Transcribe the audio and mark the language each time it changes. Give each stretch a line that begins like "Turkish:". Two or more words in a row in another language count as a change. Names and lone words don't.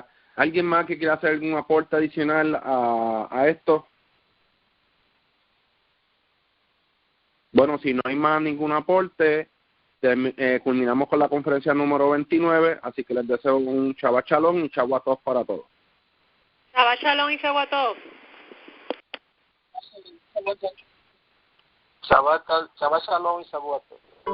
Spanish: ¿Alguien más que quiera hacer algún aporte adicional a esto? Bueno, si no hay más ningún aporte, culminamos con la conferencia número 29, así que les deseo un
Hebrew: שבת שלום
Spanish: y
Hebrew: שבת טוב
Spanish: para todos.
Hebrew: שבת שלום y שבת טוב. שבת שלום y שבת טוב.